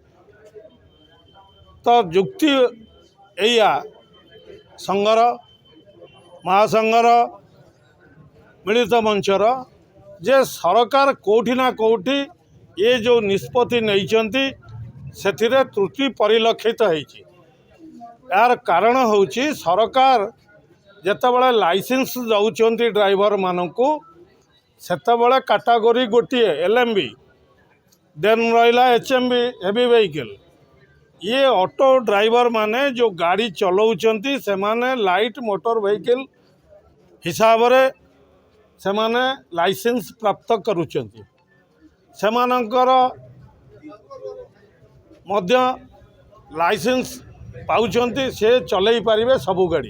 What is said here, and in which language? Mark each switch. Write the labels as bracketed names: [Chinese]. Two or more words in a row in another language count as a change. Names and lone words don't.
[Odia] ତ ଯୁକ୍ତି ଏଇଆ ସଂଘର ମହାସଂଘର ମିଳିତ ମଞ୍ଚର ଯେ ସରକାର କେଉଁଠି ନା କେଉଁଠି ଏ ଯେଉଁ ନିଷ୍ପତ୍ତି ନେଇଛନ୍ତି ସେଥିରେ ତ୍ରୁଟି ପରିଲକ୍ଷିତ ହେଇଛି। ଏହାର କାରଣ ହେଉଛି ସରକାର ଯେତେବେଳେ ଲାଇସେନ୍ସ ଦେଉଛନ୍ତି ଡ୍ରାଇଭରମାନଙ୍କୁ ସେତେବେଳେ କାଟାଗୋରୀ ଗୋଟିଏ LMB, ଦେନ୍ ରହିଲା HMB [English] heavy vehicle. [Odia] ଏ [English] auto driver [Odia] ମାନେ ଯୋ ଗାଡ଼ି ଚଲାଉଛନ୍ତି ସେମାନେ [English] light motor vehicle [Odia] ହିସାବ ରେ ସେମାନେ ଲାଇସେନ୍ସ ପ୍ରାପ୍ତ କରୁଛନ୍ତି। ସେମାନଙ୍କର ମଧ୍ୟ ଲାଇସେନ୍ସ ପାଉଛନ୍ତି ସେ ଚଲାଇ ପାରିବେ ସବୁ ଗାଡ଼ି।